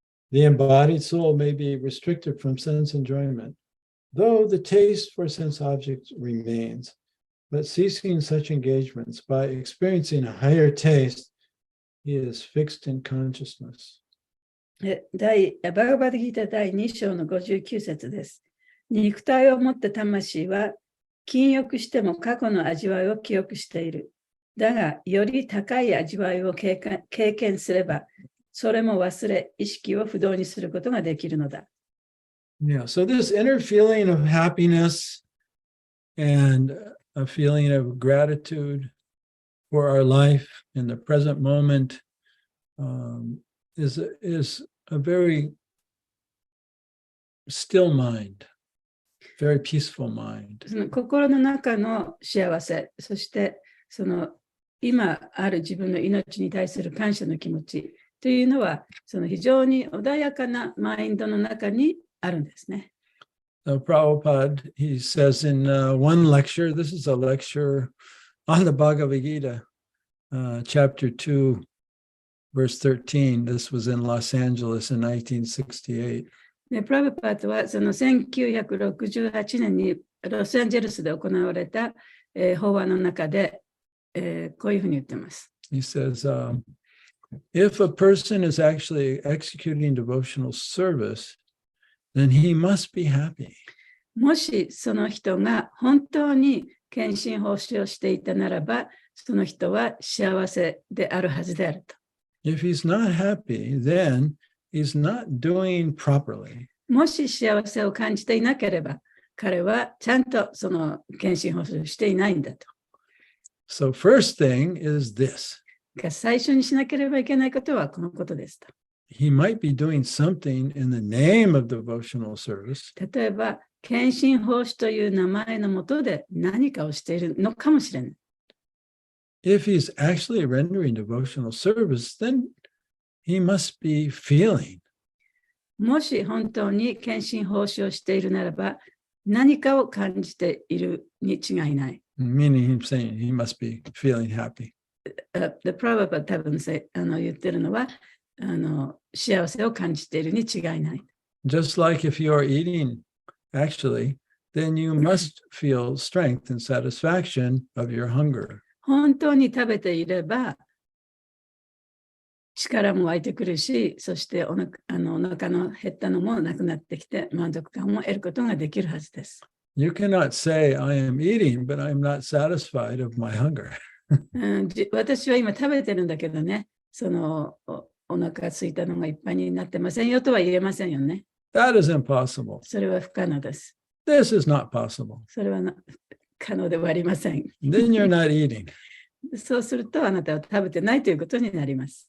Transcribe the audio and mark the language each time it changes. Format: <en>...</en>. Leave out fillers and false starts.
<en>The embodied soul may be restricted from sense enjoyment, though the taste for sense objects remains. But ceasing such engagements by experiencing a higher taste, he is fixed in consciousness.</en> <ja>バガバッドギータ第2章の59節です。肉体を持った魂は、禁欲しても過去の味わいを記憶している。だが、より高い味わいを経験すれば、それも忘れ、意識を不動にすることができるのだ。</ja> <en>Yeah, so this inner feeling of happiness and a feeling of gratitude for our life in the present moment is a very still mind, very peaceful mind.</en> <ja>その心の中の幸せ、そしてその今ある自分の命に対する感謝の気持ちというのは、その非常に穏やかなマインドの中にあるんですね。</ja> <en>So Prabhupada, he says in one lecture, this is a lecture on the Bhagavad Gita, chapter 2, verse 13. This was in Los Angeles in 1968.</en> <ja>でプラブパートはその1968年にロサンゼルスで行われた、法話の中で、こういうふうに言ってます。</ja> <en>He says, if a person is actually executing devotional service, then he must be happy.</en> <ja>もしその人が本当に献身奉仕をしていたならば、その人は幸せであるはずであると。</ja> <en>If he's not happy, then he's not doing properly.</en> <ja>もし幸せを感じていなければ、彼はちゃんとその献身奉仕をしていないんだと。</ja> <en>So first thing is this.</en> <ja>最初にしなければいけないことはこのことですと。</ja> <en>He might be doing something in the name of devotional service,</en> <ja>例えば、献身奉仕という名前のもとで何かをしているのかもしれない。</ja> <en>if he's actually rendering devotional service, then he must be feeling.</en> <ja>もし本当に献身奉仕をしているならば、何かを感じているに違いない。</ja> <en>Meaning he's saying he must be feeling happy.</en> <ja>The Prabhupada 多分言ってるのは幸せを感じているに違いない。</ja> <en>Just like if you are eating, actually, then you must feel strength and satisfaction of your hunger.</en> <ja>本当に食べていれば力も湧いてくるし、そしてお腹の減ったのもなくなってきて満足感も得ることができるはずです。</ja> <en>You cannot say, I am eating, but I'm not satisfied of my hunger.</en> <ja>私は今食べてるんだけどね、お腹が空いたのがいっぱいになってませんよとは言えませんよね。</ja> <en>That is impossible.</en> <ja>それは不可能です。</ja> <en>This is not possible.</en> <ja>それは可能ではありません。</ja> <en>Then you're not eating.</en> <ja>そうするとあなたは食べてないということになります。</ja>